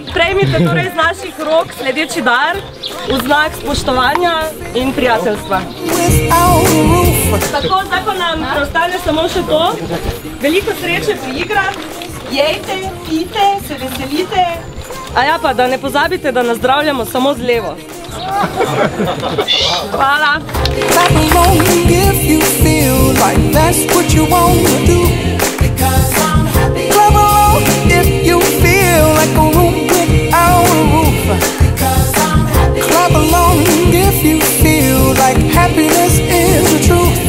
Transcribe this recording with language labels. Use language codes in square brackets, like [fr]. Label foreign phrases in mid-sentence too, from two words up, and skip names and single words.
[sl] Prejmite torej z naših rok sledeči dar v znak spoštovanja in prijateljstva. Tako, zdaj pa nam preostane samo še to. Veliko sreče pri igrah, jejte, pijte, se veselite. A ja pa, da ne pozabite, da nazdravljamo samo z levo. Hvala. [en] Clap along if you feel like that's what you want to do. Because I'm happy. Clap along if you feel like a room without a roof. Because I'm happy. Clap along if you feel like happiness is the truth.